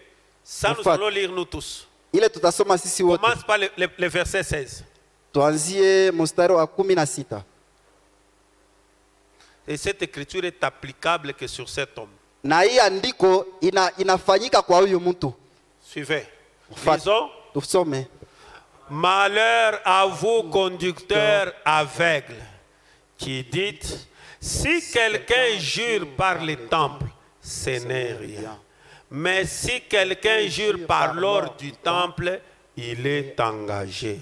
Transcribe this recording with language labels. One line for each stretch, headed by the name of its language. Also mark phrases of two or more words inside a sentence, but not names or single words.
French: Ça nous allons lire nous tous.
Swahili: Ile tutasoma sisi wote.
French: Commence par le verset 16.
Swahili: Tuanzie mstari wa 16.
French: Et cette écriture est applicable que sur cet homme.
Swahili: Na hii andiko inafanyika kwa huyu mtu.
French: Suivez. Lisons.
Swahili: Tusome.
French: Malheur à vous, conducteurs aveugles, qui dites, Si quelqu'un jure par les temples, ce n'est rien. Mais si quelqu'un jure par l'or du temple, il est engagé.